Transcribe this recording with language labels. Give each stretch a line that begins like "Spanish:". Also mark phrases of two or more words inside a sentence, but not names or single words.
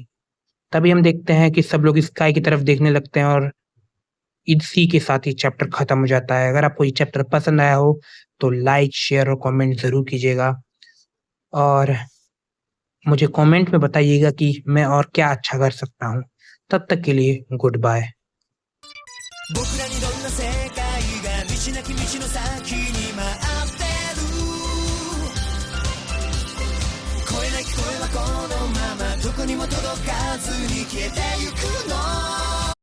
Hindi: तभी हम देखते हैं कि सब लोग स्काई की तरफ देखने लगते हैं और इसी के साथ ये चैप्टर खत्म हो जाता है। अगर आपको ये चैप्टर पसंद आया हो तो लाइक, शेयर और कमेंट ज़रूर कीजिएगा, और मुझे कमेंट में बताइएगा कि मैं और क्या अच्छा कर सकता हूँ। तब तक के लिए
English: good bye.
Japanese: 僕らにどんな世界が道なき道の先に待ってる声なき声はこのままどこにも届かずに消えてゆくの